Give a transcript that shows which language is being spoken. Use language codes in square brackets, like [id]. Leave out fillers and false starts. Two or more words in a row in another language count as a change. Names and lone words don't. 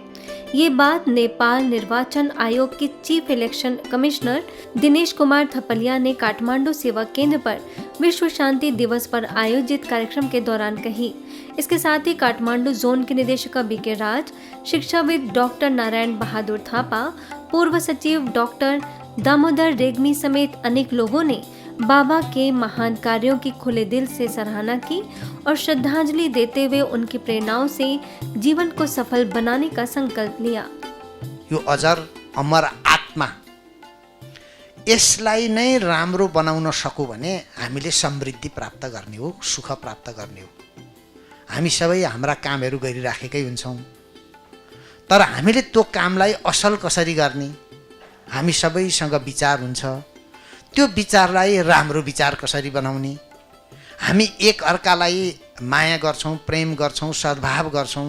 [hi] ये बात नेपाल निर्वाचन आयोग के चीफ इलेक्शन कमिश्नर दिनेश कुमार थपलिया ने काठमांडू सेवा केंद्र पर विश्व शांति दिवस पर आयोजित कार्यक्रम के दौरान कही। इसके साथ ही काठमांडू जोन के निदेशक बीके राज, शिक्षाविद डॉक्टर नारायण बहादुर थापा, पूर्व सचिव डॉक्टर दामोदर रेग्मी समेत अनेक लोगों ने बाबा के महान कार्यों की खुले दिल से सराहना की और श्रद्धांजलि देते हुए उनकी प्रेरणाओं से जीवन को सफल बनाने का संकल्प लिया। [ne] यो अजर अमर आत्मा यसलाई नै राम्रो बनाउन सकौं भने हामीले समृद्धि प्राप्त गर्ने हो, सुख प्राप्त गर्ने हो। हामी सबै हाम्रा कामहरू गरिराखेकै हुन्छौँ, तर हामीले त्यो कामलाई असल कसरी गर्ने, हामी सबैसँग विचार हुन्छ, त्यो विचारलाई राम्रो विचार कसरी बनाउने, हामी एक अर्कालाई माया गर्छौँ, प्रेम गर्छौँ, सद्भाव गर्छौँ।